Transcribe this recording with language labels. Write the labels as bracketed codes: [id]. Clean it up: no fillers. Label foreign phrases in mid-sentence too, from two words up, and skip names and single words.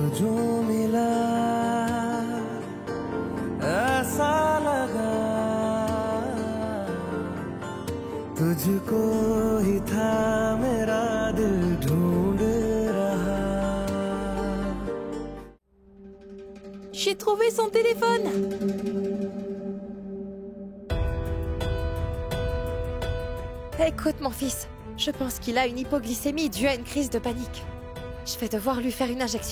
[hi] मिला ऐसा लगा ही था मेरा दिल ढूंढ रहा. [fr] J'ai trouvé son téléphone. Écoute, mon fils, je pense qu'il a une hypoglycémie due à une crise de panique. Je vais devoir lui faire une injection.